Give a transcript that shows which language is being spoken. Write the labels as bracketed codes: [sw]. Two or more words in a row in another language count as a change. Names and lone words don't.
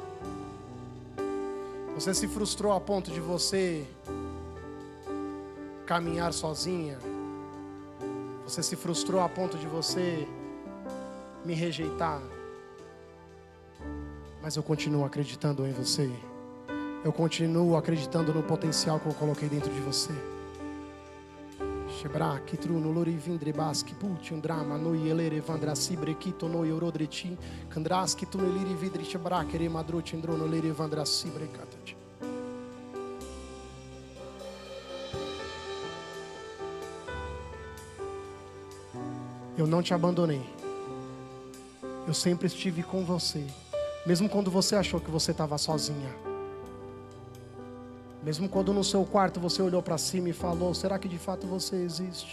[pt] Você se frustrou a ponto de você caminhar sozinha. Você se frustrou a ponto de você me rejeitar. Mas eu continuo acreditando em você. Eu continuo acreditando no potencial que eu coloquei dentro de você. Shebra, Kitru, no Lori Vindrebaski, Putin, Drama, no Yelere, Vandrasi, Brequito, no Yorodreti, Kandraski, tu no Liri Vidri, Shebra, Kere Madrut, Indro, no Liri Vandrasi, Brecatat. Eu não te abandonei. Eu sempre estive com você. Mesmo quando você achou que você estava sozinha. Mesmo quando no seu quarto você olhou para cima e falou: será que de fato você existe?